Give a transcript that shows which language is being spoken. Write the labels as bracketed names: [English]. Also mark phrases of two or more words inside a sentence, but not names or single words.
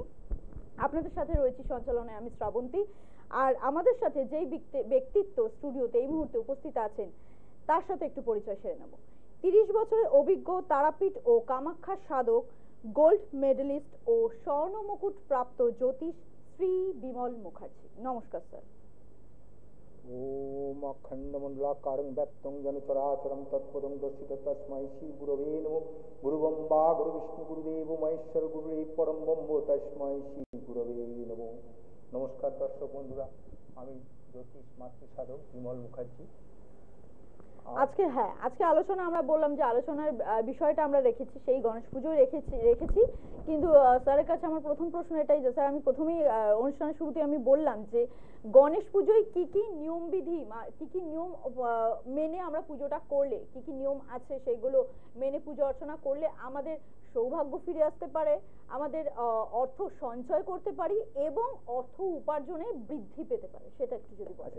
[Bangla] আপনাদের সাথে রয়েছি সঞ্চালনায় আমি শ্রাবন্তী, আর আমাদের সাথে যেই ব্যক্তিত্ব স্টুডিওতে এই মুহূর্তে উপস্থিত আছেন তার সাথে একটু পরিচয় সেরে নেব। 30 বছরের অভিজ্ঞ তারাপীঠ ও কামাখ্যা সাধক, গোল্ড মেডেলিস্ট ও স্বর্ণ মুকুট প্রাপ্ত জ্যোতিষ শ্রী বিমল মুখার্জি। নমস্কার স্যার। [Sanskrit] ओम अखंडमंडलाकारं व्याप्तं येन चराचरं तत्पदं दर्शितं तस्मै श्री गुरवे नमः। गुरुब्रह्मा गुरुविष्णु गुरुदेव महेश्वर गुरुदेव परम ब्रह्म तस्मै श्री गुरवे नमः। [Bangla] নমস্কার দর্শক বন্ধুরা, আমি জ্যোতিষ মাতৃ সাধক বিমল মুখার্জি। আজকে আলোচনা আমরা বললাম যে আলোচনার বিষয়টা আমরা রেখেছি সেই গণেশ পুজো রেখেছি। কিন্তু স্যারের কাছে আমার প্রথম প্রশ্ন এটাই যে স্যার, আমি প্রথমেই অনুষ্ঠানের শুরুতে আমি বললাম যে গণেশ পুজোয় কি কি নিয়ম বিধি, কি কি নিয়ম মেনে আমরা পুজোটা করলে, কি কি নিয়ম আছে সেগুলো মেনে পুজো অর্চনা করলে আমাদের সৌভাগ্য ফিরে আসতে পারে, আমাদের অর্থ সঞ্চয় করতে পারি এবং অর্থ উপার্জনে বৃদ্ধি পেতে পারে, সেটা একটু যদি বলেন।